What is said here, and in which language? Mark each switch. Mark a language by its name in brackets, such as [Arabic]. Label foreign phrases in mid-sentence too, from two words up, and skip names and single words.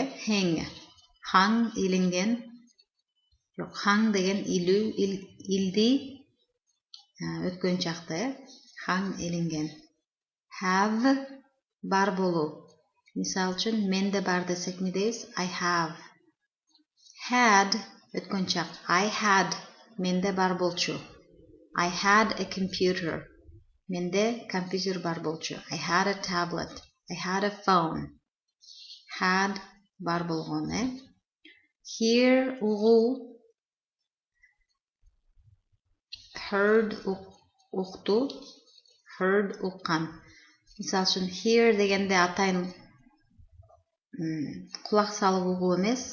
[Kyrgyz] Hang. Hang илинген. Жок, hang деген илүү, илди өткөн чакта. Hang илинген. Have бар болуу. Мисалы үчүн менде бар десек эмне дейбиз? [English] I have. Had [Kyrgyz] өткөн чак. [English] I had. [Kyrgyz] Менде бар болчу. [English] I had a computer. [Kyrgyz] Менде компьютер бар болчу. [English] I had a tablet. I had a phone. Had [Kyrgyz] бар болгон. Hear угуу. Heard укту. Heard уккан. Мисалы үчүн hear дегенде атайын кулак салып угуу эмес.